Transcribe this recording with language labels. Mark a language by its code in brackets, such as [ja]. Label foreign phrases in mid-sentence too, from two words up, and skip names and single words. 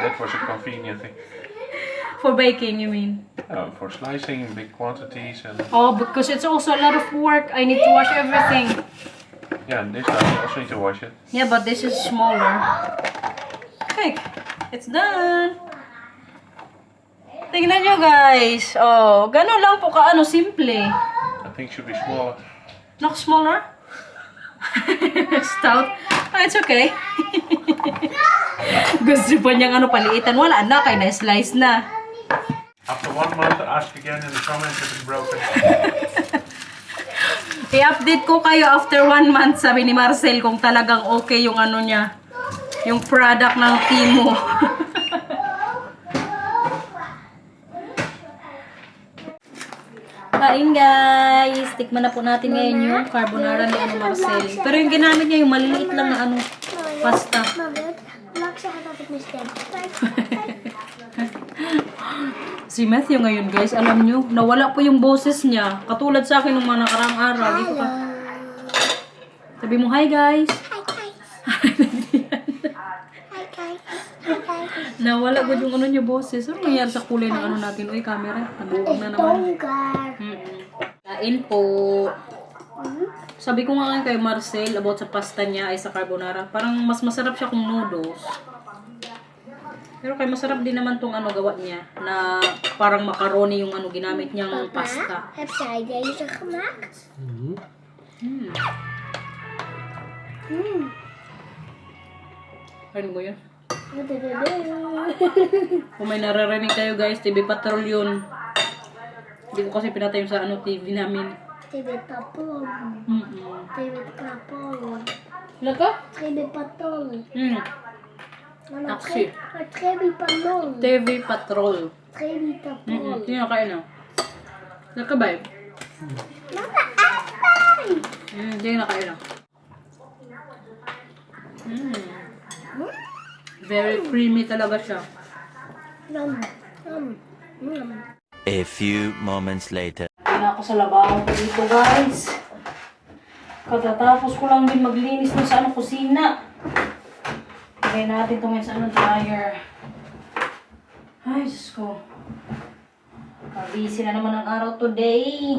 [en] That was a convenient thing. For baking, you mean? For slicing big quantities and Oh, because it's also a lot of work. I need to wash everything. yeah, and this time you also need to wash it. Yeah, but this is smaller. Okay, it's done. [tl] Tingnan nyo, guys. Oh, ganun lang po ka, simple. [en] I think it should be smaller. Not smaller? Stout. Oh, it's okay. [tl] Gusto pa niyang paliitan. Wala na, kaya na-slice na. [en] After 1 month, ask again in the comments if it's broken. [tl] I-update ko kayo [en] after 1 month, [tl] sabi ni Marcel, kung talagang okay yung niya. Yung product ng Timo. Kain, guys. Tikman na po natin ngayon yung carbonara ni Marcel. Pero yung ginamit niya, yung maliliit lang na pasta. [nl] Mama, mag zeggen dat ik mis ben. [tl] Si Matthew ngayon, guys, alam nyo, nawala po yung boses niya. Katulad sa akin nung mga nakarang araw. Dito ka. Sabi mo, [en] hi, guys. Hi guys. Hi guys. Hi guys. [tl] Nawala ko yung niya boses. Ano nangyari sa kulay ng natin? Uy, camera. Nabuwag na naman. [nl] Donker. [tl] Kain po. Sabi ko nga kay Marcel about sa pasta niya ay sa carbonara. Parang mas masarap siya kung noodles. Pero kay masarap din naman tong gawa niya. Na parang macaroni yung ginamit niyang pasta. [nl] Heb jij deze gemaakt? [tl] Ano mo yun? Kung may naririnig kayo, guys, TV Patrol yun. Hindi ko kasi pinatay sa TV namin. TV Patrol. TV Patrol. Wala ka? TV Patrol. Taxi. TV Patrol. TV Patrol. TV Patrol. Hindi na kain na. Wala ka ba eh? Mama, apay! Hindi na kain na. [en] Very creamy [tl] talaga siya. Nom. Nom. Nom. [en] A few moments later. [tl] Kaya ako sa labaw ko dito, guys. Katatapos ko lang din maglinis ng sa kusina. Lagay natin ito ngayon sa dryer. Ay, Diyos ko. Busy na naman ang araw today.